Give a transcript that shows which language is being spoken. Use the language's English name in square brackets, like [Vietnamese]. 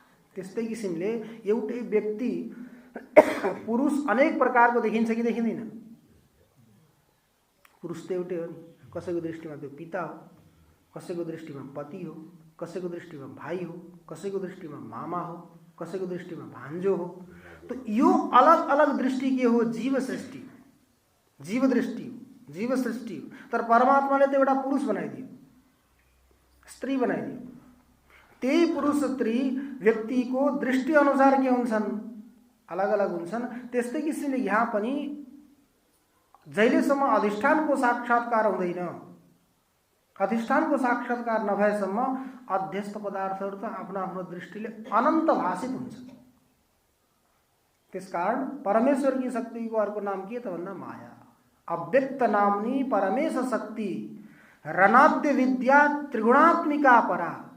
[Nepali] त्यस्तै किसिमले एउटै व्यक्ति पुरुष अनेक प्रकारको देखिन्छ कि देखिँदैन? पुरुष त एउटै हो नि। कसैको दृष्टिमा त्यो पिता हो, कसैको दृष्टिमा पति हो, कसैको दृष्टिमा भाइ हो, कसैको दृष्टिमा मामा हो, कसैको दृष्टिमा भान्जो हो। तो यो अलग अलग दृष्टि के हो? जीव सृष्टि, जीव दृष्टि हो, जीव सृष्टि हो। तर परमात्माले त एउटा पुरुष बनाइदियो, स्त्री बनाइदियो। त्यही पुरुष स्त्री व्यक्तिको दृष्टि अनुसार के हुन्छन्? अलग अलग हुन्छन्। त्यस्तै किसिमले यहाँ पनि जहिलेसम्म अधिष्ठानको साक्षात्कार हुँदैन, अधिष्ठानको साक्षात्कार नभएसम्म अध्यस्त पदार्थहरू त आफ्नो आफ्नो दृष्टिले अनन्त भाषित हुन्छ। त्यसकारण परमेश्वरकी शक्तिको अर्को नाम के त भन्दा माया। [Sanskrit] अव्यक्त नामनी परमेश शक्ति रणाद्य विद्या त्रिगुणात्मिका परा।